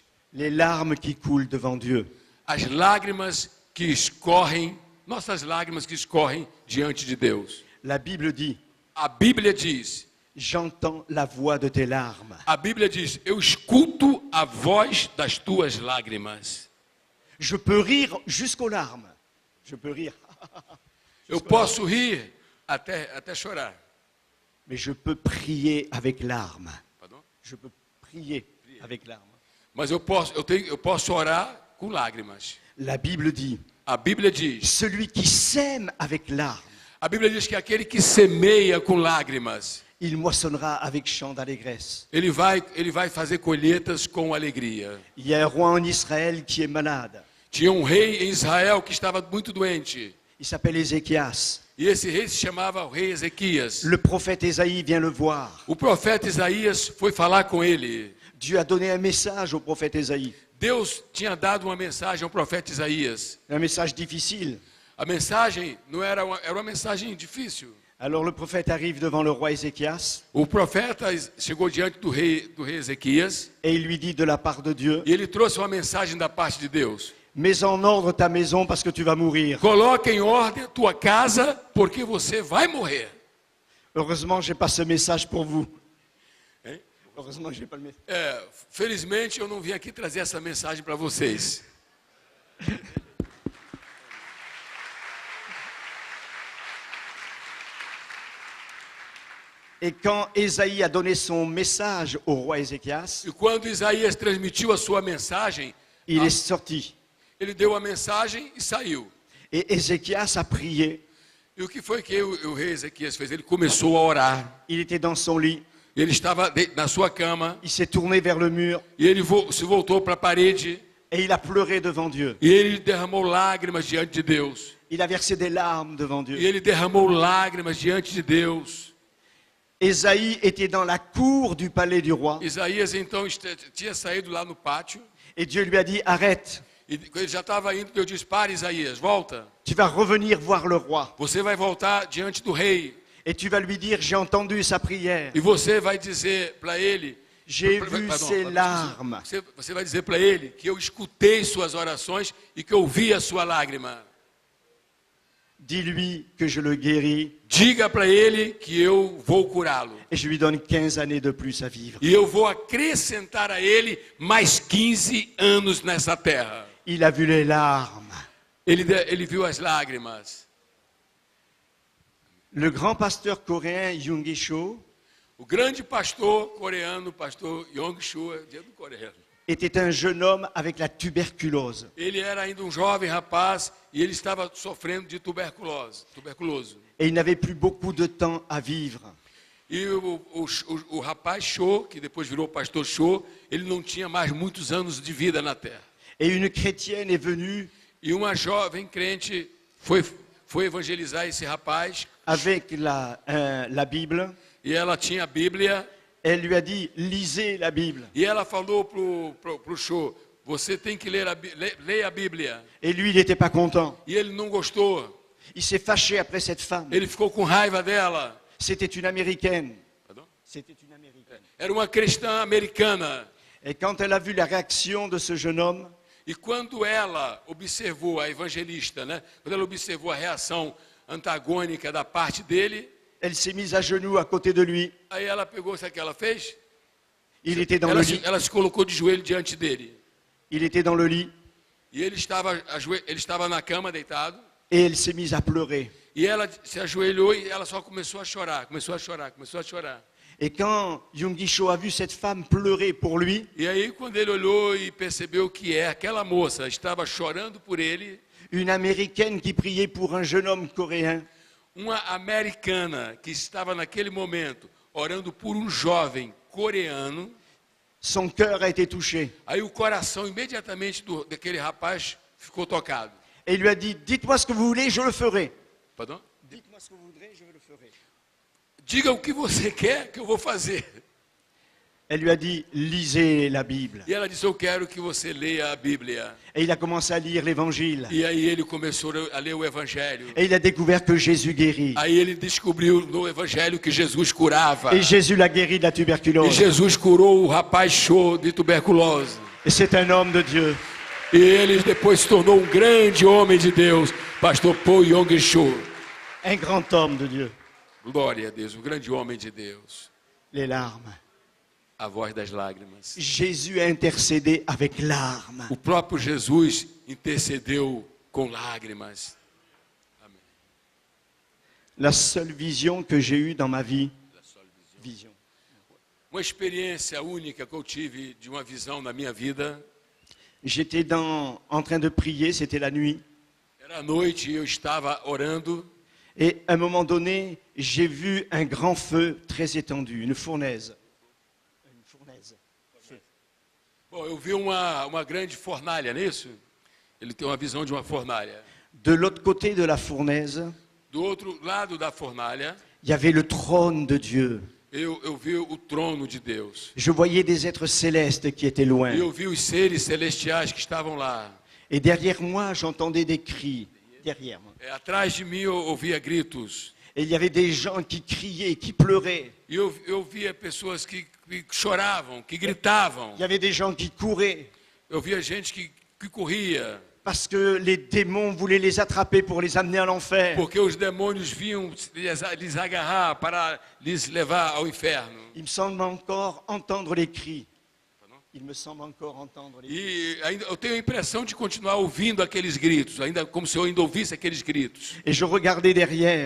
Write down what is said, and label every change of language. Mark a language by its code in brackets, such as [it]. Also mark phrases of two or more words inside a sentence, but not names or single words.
[fr] Les larmes qui coulent devant Dieu. [pt] as lágrimas que escorrem, nossas lágrimas que escorrem diante de Deus. [fr] La Bible dit, [pt] A Bíblia diz, [fr] j'entends la voix de tes larmes. [pt] eu escuto a voz das tuas lágrimas. [fr] Je peux rire jusqu'aux larmes. Je peux rire. [pt] Eu posso rir até chorar. [fr] Mais je peux prier avec larmes. Pardon? Je peux prier avec larmes. [pt] Mas eu posso orar com lágrimas. [fr] La Bible dit, [pt] A Bíblia diz, [fr] celui qui sème avec larmes, [pt] a Bíblia diz que aquele que semeia com lágrimas, [fr] il moissonnera avec chant d'allégresse. [pt] ele vai fazer colheitas com alegria. [fr] Il y a un roi en Israël qui est malade. [pt] Tinha um rei em Israel que estava muito doente. [fr] Il s'appelle Ézéchias. [pt] E esse rei se chamava o rei Ezequias. [fr] Le prophète Ésaïe vient le voir. [pt] O profeta Isaías foi falar com ele. [fr] Dieu a donné un message au prophète Ésaïe. [pt] Deus tinha dado uma mensagem ao profeta Isaías. [fr] Un message difficile. [pt] A mensagem não era uma mensagem difícil. [fr] Alors le prophète arrive devant le roi Ézéchias [pt] O profeta chegou diante do rei Ezequias [fr] et il lui dit de la part de Dieu, [pt] e ele trouxe uma mensagem da parte de Deus. [fr] mets en ordre ta maison parce que tu vas mourir. [pt] Coloque em ordem a tua casa, porque você vai morrer. [fr] Heureusement, je n'ai pas ce message pour vous. Hein? Heureusement, je n'ai pas le message. [pt] Felizmente eu não vim aqui trazer essa mensagem para vocês. [fr] Et quand Ésaïe a donné son message au roi Ézéchias, [pt] E quando Isaías transmitiu a sua mensagem, [fr] il est sorti. [pt] ele deu a mensagem e saiu. [fr] Et Ézéchias a prié. [pt] E o que foi que o rei Ezequias fez? Ele começou a orar. [fr] Il était dans son lit. [pt] Ele estava na sua cama [fr] Il s'est tourné vers le mur [pt] e ele se voltou para a parede [fr] et il a pleuré devant Dieu. [pt] e ele derramou lágrimas diante de Deus. [fr] Il a versé des larmes devant [pt] E [fr] Dieu. [pt] ele derramou lágrimas diante de Deus. [fr] Ésaïe était dans la cour du palais du roi [pt] Isaías então tinha saído lá no pátio [fr] et Dieu lui a dit, arrête, [pt] e ele já estava indo. Deus disse: para, Isaías, volta. [fr] tu vas revenir voir le roi [pt] Você vai voltar diante do rei [fr] et tu vas lui dire, j'ai entendu sa prière, [pt] e você vai dizer para ele, [fr] j'ai vu ses larmes. [pt] Você vai dizer para ele que eu escutei suas orações e que eu vi a sua lágrima. [fr] Dis-lui que je le guéris [pt] Diga para ele que eu vou curá-lo. [fr] et je lui donne 15 années de plus à vivre. [pt] E eu vou acrescentar a ele mais 15 anos nessa terra. [fr] Il a vu les larmes. [pt] Ele viu as lágrimas. [fr] Le grand pasteur coréen Yoongi Cho [pt] O grande pastor coreano, pastor Yong Shu, dia do coreano. [fr] était un jeune homme avec la tuberculose. [pt] Ele era ainda um jovem rapaz e ele estava sofrendo de tuberculoso. [fr] Et il n'avait plus beaucoup de temps à vivre. [pt] E o rapaz Cho, que depois virou pastor Cho, ele não tinha mais muitos anos de vida na terra. [fr] Et une chrétienne est venue [pt] E uma jovem crente foi evangelizar esse rapaz [fr] avec la Bible. [pt] e ela tinha a Bíblia [fr] Elle lui a dit, lisez la Bible. [pt] e ela falou pro Cho: você tem que leia a Bíblia. [fr] Et lui, il n'était pas content. [pt] E ele não gostou. [fr] Il s'est fâché après cette femme. [pt] Ele ficou com raiva dela. [fr] C'était une Américaine. Pardon? C'était une Américaine. [pt] Era uma cristã americana. [fr] Et quand elle a vu la réaction de ce jeune homme, [pt] E quando ela observou, a evangelista, né? Quando ela observou a reação antagônica da parte dele, [fr] elle s'est mise à genoux à côté de lui. [pt] aí ela pegou, sabe o que ela fez? [fr] Il était dans le lit. [pt] Ela se colocou de joelho diante dele. [fr] Il était dans le lit. [pt] E ele estava na cama deitado. [fr] Et elle s'est mise à pleurer. [pt] E ela se ajoelhou e ela só começou a chorar, começou a chorar. [fr] Et quand Yoongi Cho a vu cette femme pleurer pour lui, [pt] E aí quando ele olhou e percebeu que aquela moça estava chorando por ele, [fr] une Américaine qui priait pour un jeune homme coréen, [pt] uma americana que estava naquele momento orando por um jovem coreano, [fr] son cœur a été touché. [pt] aí o coração imediatamente daquele rapaz ficou tocado. [fr] Et il lui a dit, dites-moi ce que vous voulez, je le ferai. Pardon? Dites-moi ce que vous voudrez, je le ferai. [pt] Diga o que você quer que eu vou fazer. [fr] Elle lui a dit, lisez la Bible. [pt] E ela disse: eu quero que você leia a Bíblia. [fr] Et il a commencé à lire l'Évangile. [pt] E aí ele começou a ler o Evangelho. [fr] Et il a découvert que Jésus guérit. [pt] Aí ele descobriu no Evangelho que Jesus curava. [fr] Et Jésus l'a guéri de la [pt] E [fr] tuberculose. [pt] Jesus curou o rapaz Cho de tuberculose. [fr] Et c'est un homme de Dieu. [pt] E ele depois se tornou um grande homem de Deus, pastor Paul Yong Cho. [fr] Un grand homme de Dieu. [pt] Glória a Deus, um grande homem de Deus. [fr] Les larmes. [pt] a voz das lágrimas. [fr] Jésus a intercédé avec larmes. [pt] O próprio Jesus intercedeu com lágrimas. Amém. [fr] La seule vision que j'ai eue dans ma vie, vision. [pt] Uma experiência única que eu tive de uma visão na minha vida. [fr] J'étais en train de prier, c'était la nuit. [pt] Era à noite e eu estava orando. [fr] Et à un moment donné, j'ai vu un grand feu très étendu, une fournaise. Une fournaise. Feu. [pt] Bom, eu vi uma grande fornalha, não é isso? Ele tem uma visão de uma fornalha. [fr] De l'autre côté de la fournaise, [pt] Do outro lado da fornalha, [fr] il y avait le trône de Dieu. [pt] eu vi o trono de Deus. [fr] Je voyais des êtres célestes qui étaient loin. [pt] E eu vi os seres celestiais que estavam lá. [fr] Et derrière moi, j'entendais des cris. Derrière moi. [pt] Atrás de mim eu ouvia gritos. [fr] Et il y avait des gens qui criaient, qui pleuraient. [pt] E eu via pessoas que choravam, que gritavam. [fr] Il y avait des gens qui couraient. [pt] Eu via gente que corria. [fr] Parce que les démons voulaient les attraper pour les amener à l'enfer. [pt] Porque os demônios vinham lhes agarrar para lhes levar ao inferno. [fr] Il me semble encore entendre les cris. Il me semble encore entendre les cris. [pt] E ainda, eu tenho a impressão de continuar ouvindo aqueles gritos, ainda como se eu ainda ouvisse aqueles gritos. [fr] Et je regardais derrière.